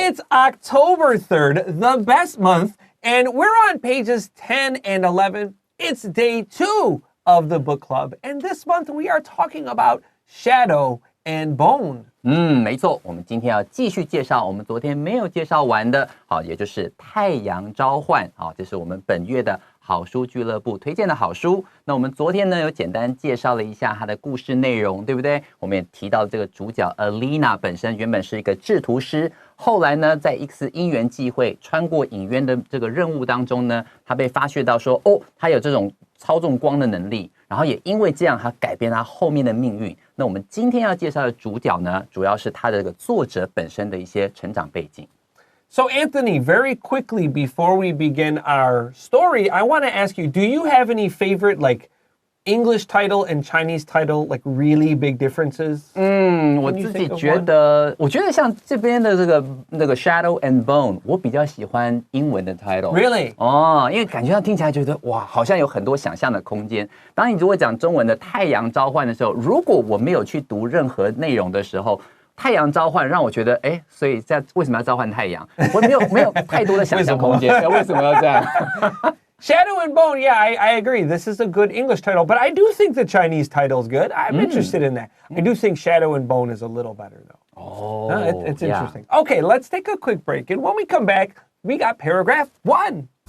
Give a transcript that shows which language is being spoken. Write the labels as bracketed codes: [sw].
[en] October 3rd, the best month, and we're on pages 10 and 11. It's day 2 of the book club, and this month we are talking about shadow and bone. [zh] 没错，我们今天要继续介绍我们昨天没有介绍完的，也就是太阳召唤，这是我们本月的好书俱乐部推荐的好书。那我们昨天呢有简单介绍了一下它的故事内容，对不对？我们也提到这个主角 Alina 本身原本是一个制图师，后来呢在一次因缘际会穿过影院的这个任务当中呢，他被发掘到说他有这种操纵光的能力，然后也因为这样他改变他后面的命运。那我们今天要介绍的主角呢，主要是他的这个作者本身的一些成长背景。 [en] So Anthony, very quickly before we begin our story, I want to ask you, do you have any favorite like English title and Chinese title, like really big differences? [zh] 我自己觉得，我觉得像这边的那个 Shadow and Bone， 我比较喜欢英文的 title. [en] Really? [zh] 因为感觉上听起来觉得哇，好像有很多想象的空间。当你如果讲中文的太阳召唤的时候，如果我没有去读任何内容的时候，太阳召唤让我觉得，所以为什么要召唤太阳？我没有太多的想象空间，为什么要这样 [en] ？Shadow and Bone, yeah, I agree. This is a good English title, but I do think the Chinese title is good. I'm interested in that. I do think Shadow and Bone is a little better, though. It's interesting. Okay, let's take a quick break, and when we come back, we got paragraph 1.